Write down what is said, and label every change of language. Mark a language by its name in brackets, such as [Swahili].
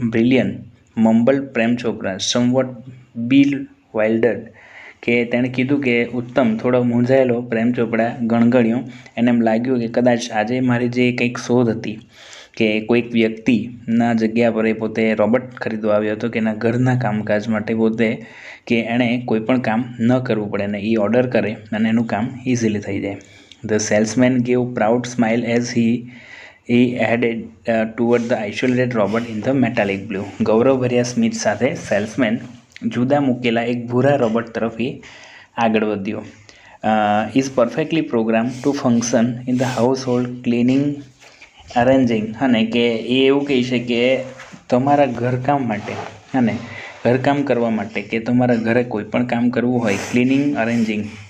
[English] brilliant mumble Prem Chopra somewhat bewildered, [Gujarati] કે તેણે કીધું કે ઉત્તમ, થોડો મૂંઝાયેલો પ્રેમ ચોપડા ગણગણ્યો. એને એમ લાગ્યું કે કદાચ આજે મારી જે કંઈક શોધ હતી, કે કોઈક વ્યક્તિના જગ્યા પર એ પોતે રોબોટ ખરીદવા આવ્યો હતો, કે એના ઘરના કામકાજ માટે પોતે, કે એણે કોઈ પણ કામ ન કરવું પડે ને એ ઓર્ડર કરે અને એનું કામ ઇઝીલી થઈ જાય. [English] The salesman gave proud smile as he headed toward the isolated robot in the metallic blue. [Gujarati] ગૌરવભર્યા સ્મિત સાથે સેલ્સમેન જુદા મૂકેલા એક ભૂરા રોબોટ તરફ એ આગળ વધ્યો. [English] is perfectly program to function in the household cleaning arranging, [Gujarati] અને કે એ એવું કહે છે કે તમારા ઘરકામ માટે, અને ઘરકામ કરવા માટે, કે તમારા ઘરે કોઈ પણ કામ કરવું હોય, ક્લિનિંગ અરેન્જિંગ